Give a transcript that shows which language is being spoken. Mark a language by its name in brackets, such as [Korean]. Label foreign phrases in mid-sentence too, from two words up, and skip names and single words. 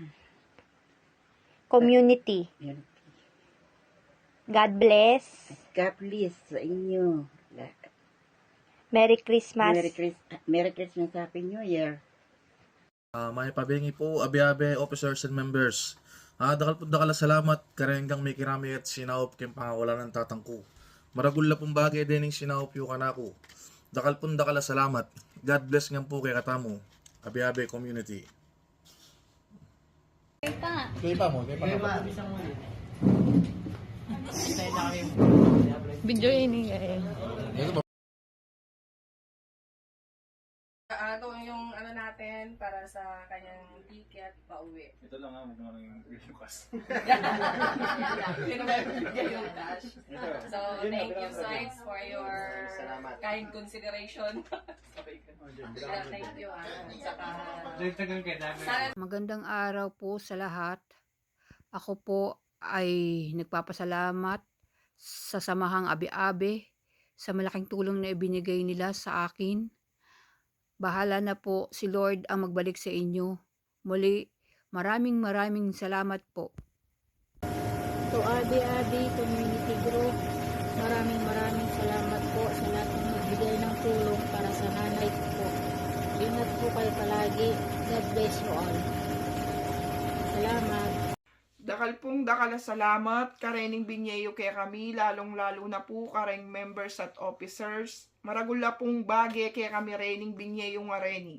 [English] Community. Yun. God bless. God bless [Filipino] sa inyo. [English] Merry Christmas. Merry Christmas, Happy New Year. [Pampanga] May pabingi po, Abi-Abi officers and members. Dakal po salamat, karenggang may kirami at sinaop kayong pangawala ng tatangko. Maragul na pong bagay din yung sinaop yung kanako. Dakal po salamat. [English] God bless [Pampanga] nga po kay katamo. Abi-Abi community. Video ini eh. [Filipino] Ito yung ano natin para sa kanyang ticket pauwi. Ito lang ha, huwag naman yung cash. Hindi naman bigay yung cash. So, Yun na, [English] thank you [Filipino] salamat. [English] Soins for your [Filipino] Salamat. [English] kind consideration. Thank you. [Filipino] Magandang araw po sa lahat. Ako po ay nagpapasalamat sa Samahang Abi-Abi sa malaking tulong na ibinigay nila sa akin. Bahala na po si Lord ang magbalik sa inyo. Muli, maraming salamat po. [English] To Abi-Abi Community Group, [Filipino] maraming salamat po sa lahat ng nagbigay ng tulong para sa nanay ko po. Ingat po kayo palagi. [English] God bless you all. [Filipino] Salamat. [Pampanga] Dakal pong dakal na salamat, karening binyeyo kay kami, lalong-lalo na po kareng members at officers. Maragula pong bage kay kami rening binyeyo nga reni.